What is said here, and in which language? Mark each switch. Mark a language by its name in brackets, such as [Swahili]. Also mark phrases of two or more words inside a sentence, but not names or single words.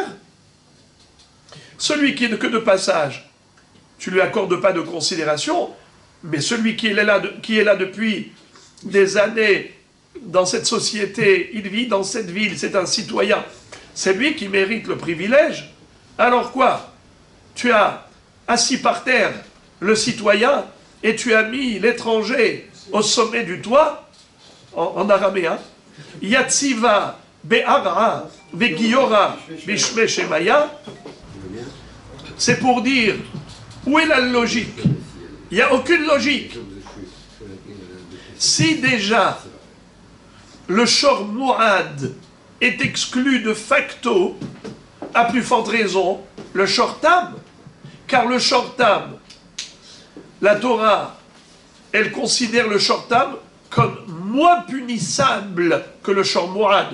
[French] Celui qui est que de passage, tu ne lui accordes pas de considération, mais celui qui est là depuis des années dans cette société, il vit dans cette ville, c'est un citoyen, c'est lui qui mérite le privilège. Alors quoi? Tu as assis par terre le citoyen et tu as mis l'étranger au sommet du toit, en araméen. [Aramaic] יתיבא בארעא וגיורא בשמי שמיא. [French] C'est pour dire, où est la logique? Il n'y a aucune logique. Si déjà le [Hebrew] שור מועד [French] est exclu de facto, à plus forte raison, le [Hebrew] שור תם, [French] car le [Hebrew] שור תם, [French] la Torah, elle considère le [Hebrew] שור תם [French] comme moins punissable que le [Hebrew] שור מועד.